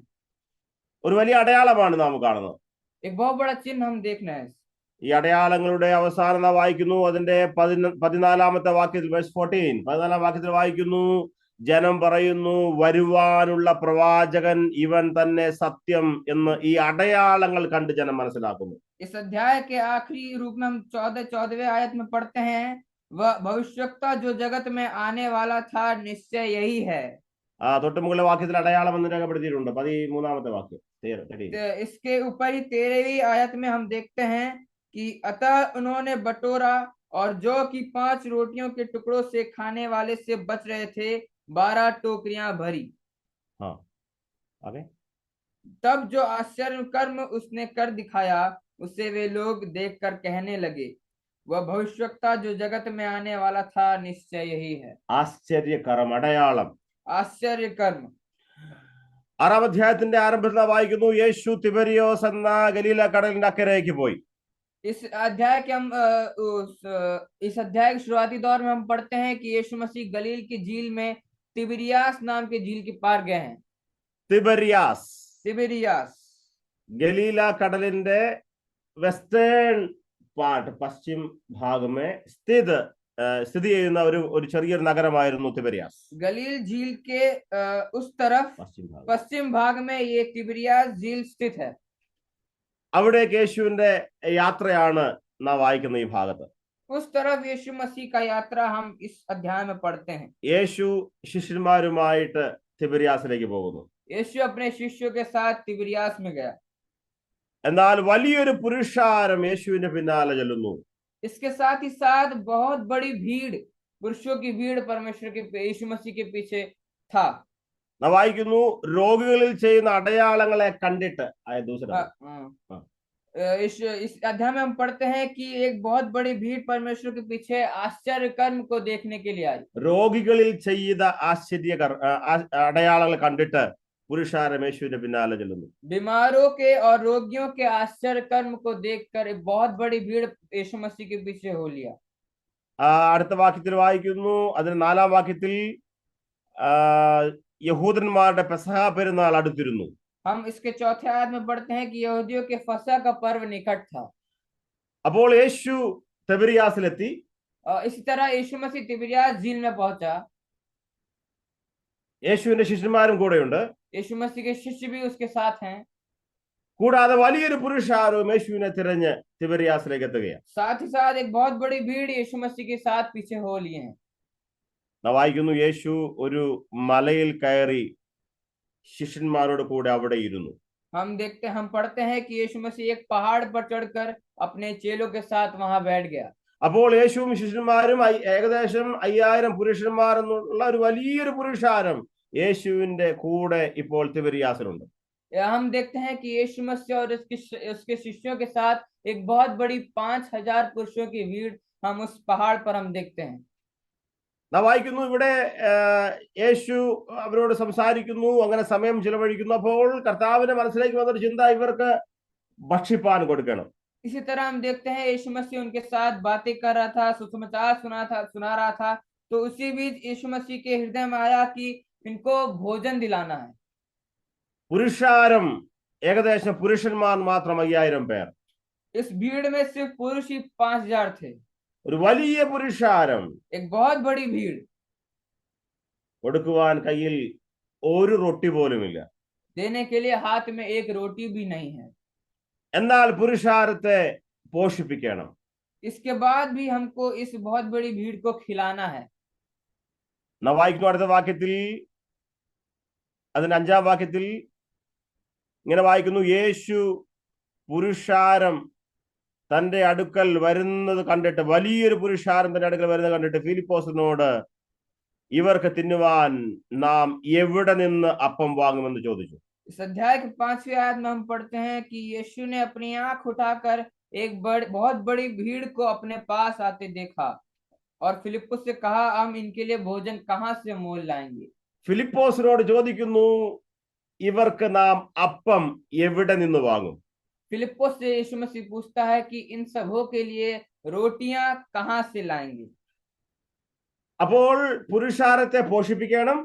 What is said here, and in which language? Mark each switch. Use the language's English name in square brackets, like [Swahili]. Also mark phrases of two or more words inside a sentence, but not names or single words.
[Malayalam] ഒരു വലിയ അടയാളമാണ് നാം കാണുന്നത്. [Hindi] एक बहुत बड़ा चिन्ह हम देख रहे हैं। [Malayalam] ഈ അടയാളങ്ങളുടെ അവസാനം നാം വായിക്കുന്നു, അതിന്റെ 14-ാമത്തെ വാക്യത്തിൽ, വേഴ്സ് 14, 14-ാം വാക്യത്തിൽ വായിക്കുന്നു, ജനം പറയുന്നു, വരുവാനുള്ള പ്രവാചകൻ ഇവൻ തന്നെ സത്യം എന്ന്. ഈ അടയാളങ്ങൾ കണ്ട് ജനം മനസ്സിലാക്കുന്നു. [Hindi] इस अध्याय के आखिरी रूप में हम 14वें आयत में पढ़ते हैं, वह भविष्यवक्ता जो जगत में आने वाला था निश्चय यही है। [Malayalam] തൊട്ട് മുകളിലെ വാക്യത്തിൽ അടയാളം എന്ന് രേഖപ്പെടുത്തിയിട്ടുണ്ട്. 13-ാമത്തെ വാക്യം. [Hindi] इसके ऊपर ही 13वीं आयत में हम देखते हैं कि अतः उन्होंने बटोरा और जो कि 5 रोटियों के टुकड़ों से खाने वाले से बच रहे थे 12 टोकरियां भरी। हाँ, आगे। तब जो आश्चर्य कर्म उसने कर दिखाया उसे वे लोग देखकर कहने लगे, वह भविष्यवक्ता जो जगत में आने वाला था निश्चय यही है। आश्चर्य कर्म, अടയാളം, आश्चर्य कर्म। [Malayalam] 6-ാം അധ്യായത്തിന്റെ ആരംഭത്തിൽ വായിക്കുന്നു, യേശു തിബരിയോസ് എന്ന ഗലീല കടലിന്റെ അക്കരയ്ക്ക് പോയി. [Hindi] इस अध्याय के हम इस अध्याय के शुरुआती दौर में हम पढ़ते हैं कि यीशु मसीह गलील की झील में तिबिरियास नाम के झील के पार गए हैं। तिबिरियास [Malayalam] गलीला കടലിന്റെ [English] western part, [Malayalam] പശ്ചിമ ഭാഗം സ്ഥിതി ചെയ്യുന്ന ഒരു ചെറിയൊരു നഗരമായിരുന്നു തിബരിയാസ്. [Hindi] गलील झील के उस तरफ पश्चिम भाग में ये तिबिरियास झील स्थित है। [Malayalam] അവിടേക്ക് യേശുവിന്റെ യാത്രയാണ് നാം വായിക്കുന്ന ഈ ഭാഗത്ത്. [Hindi] उस तरफ यीशु मसीह का यात्रा हम इस अध्याय में पढ़ते हैं। [Malayalam] യേശു ശിഷ്യന്മാരുമായിട്ട് തിബരിയാസിലേക്ക് പോകുന്നു. [Hindi] यीशु अपने शिष्यों के साथ तिबिरियास में गया। [Malayalam] എന്നാൽ വലിയൊരു പുരുഷാരം യേശുവിന്റെ പിന്നാലെ ചെല്ലുന്നു. [Hindi] इसके साथ ही साथ बहुत बड़ी भीड़, पुरुषों की भीड़ परमेश्वर के यीशु मसीह के पीछे था। [Malayalam] നാം വായിക്കുന്നു, രോഗികളിൽ ചെയ്യുന്ന അടയാളങ്ങളെ കണ്ടിട്ട്. [Hindi] इस अध्याय में हम पढ़ते हैं कि एक बहुत बड़ी भीड़ परमेश्वर के पीछे आश्चर्य कर्म को देखने के लिए आई। [Malayalam] രോഗികളിൽ ചെയ്ത അടയാളങ്ങൾ കണ്ടിട്ട് പുരുഷാരം യേശുവിന്റെ പിന്നാലെ ചെല്ലുന്നു. [Hindi] बीमारों के और रोगियों के आश्चर्य कर्म को देखकर एक बहुत बड़ी भीड़ यीशु मसीह के पीछे हो लिया। [Malayalam] അടുത്ത വാക്യത്തിൽ വായിക്കുന്നു, അതിന് 4-ാം വാക്യത്തിൽ, യഹൂദന്മാരുടെ പെസഹ പെരുന്നാൾ അടുത്തിരുന്നു. [Hindi] हम इसके चौथे आयत में पढ़ते हैं कि यहूदियों के फसह का पर्व निकट था। [Malayalam] അപ്പോൾ യേശു തിബരിയാസിലെത്തി. [Hindi] इसी तरह यीशु मसीह तिबिरियास झील में पहुंचा। [Malayalam] യേശുവിന്റെ ശിഷ്യന്മാരും കൂടെയുണ്ട്. [Hindi] यीशु मसीह के शिष्य भी उसके साथ हैं। [Malayalam] കൂടാതെ വലിയൊരു പുരുഷാരവും യേശുവിനെ തിരഞ്ഞ് തിബരിയാസിലേക്ക് എത്തുകയാണ്. [Hindi] साथ ही साथ एक बहुत बड़ी भीड़ यीशु मसीह के साथ पीछे हो लिए हैं। [Malayalam] നാം വായിക്കുന്നു, യേശു ഒരു മലയിൽ കയറി ശിഷ്യന്മാരോട് കൂടെ അവിടെ ഇരുന്നു. [Hindi] हम पढ़ते हैं कि यीशु मसीह एक पहाड़ पर चढ़कर अपने चेलों के साथ वहां बैठ गया। [Malayalam] അപ്പോൾ യേശുവും ശിഷ്യന്മാരും ഏകദേശം 5000 പുരുഷന്മാർ എന്നുള്ള ഒരു വലിയൊരു പുരുഷാരം യേശുവിന്റെ കൂടെ ഇപ്പോൾ തിബരിയാസിലുണ്ട്. [Hindi] हम देखते हैं कि यीशु मसीह और उसके शिष्यों के साथ एक बहुत बड़ी 5000 पुरुषों की भीड़ हम उस पहाड़ पर हम देखते हैं। [Malayalam] നാം വായിക്കുന്നു, ഇവിടെ യേശു അവരോട് സംസാരിക്കുന്നു, അങ്ങനെ സമയം ചിലവഴിക്കുന്നു. അപ്പോൾ കർത്താവിന്റെ മനസ്സിലേക്ക് വന്നൊരു ചിന്ത, ഇവർക്ക് ഭക്ഷിപ്പാൻ കൊടുക്കണം. [Hindi] इसी तरह हम देखते हैं यीशु मसीह उनके साथ बातें कर रहा था, सुसमाचार सुना रहा था। तो उसी बीच यीशु मसीह के हृदय में आया कि इनको भोजन दिलाना है। [Malayalam] പുരുഷാരം ഏകദേശം പുരുഷന്മാർ മാത്രം 5000 പേർ. [Hindi] इस भीड़ में सिर्फ पुरुष ही 5000 थे। [Malayalam] ഒരു വലിയ പുരുഷാരം, [Hindi] एक बहुत बड़ी भीड़। [Malayalam] കൊടുക്കുവാൻ കയ്യിൽ ഒരു റൊട്ടി പോലുമില്ല. [Hindi] देने के लिए हाथ में एक रोटी भी नहीं है। [Malayalam] എന്നാൽ പുരുഷാരത്തെ പോഷിപ്പിക്കണം. [Hindi] इसके बाद भी हमको इस बहुत बड़ी भीड़ को खिलाना है। [Malayalam] നാം വായിക്കുന്നു അടുത്ത വാക്യത്തിൽ, അതിന്റെ 5-ാം വാക്യത്തിൽ ഇങ്ങനെ വായിക്കുന്നു, യേശു പുരുഷാരം തന്റെ അടുക്കൽ വരുന്നത് കണ്ടിട്ട്, വലിയൊരു പുരുഷാരം തന്റെ അടുക്കൽ വരുന്നത് കണ്ടിട്ട് ഫിലിപ്പോസിനോട് ഇവർക്ക് തിന്നുവാൻ നാം എവിടെ നിന്ന് അപ്പം വാങ്ങുമെന്ന് ചോദിച്ചു. [Hindi] इस अध्याय के 5वीं आयत में हम पढ़ते हैं कि यीशु ने अपनी आंख उठाकर एक बहुत बड़ी भीड़ को अपने पास आते देखा और फिलिप्पुस से कहा, हम इनके लिए भोजन कहाँ से मोल लाएंगे। [Malayalam] ഫിലിപ്പോസിനോട് ചോദിക്കുന്നു, ഇവർക്ക് നാം അപ്പം എവിടെ നിന്ന് വാങ്ങും? [Hindi] फिलिप्पुस से यीशु मसीह पूछता है कि इन सबों के लिए रोटियां कहाँ से लाएंगे। [Malayalam] അപ്പോൾ പുരുഷാരത്തെ പോഷിപ്പിക്കണം,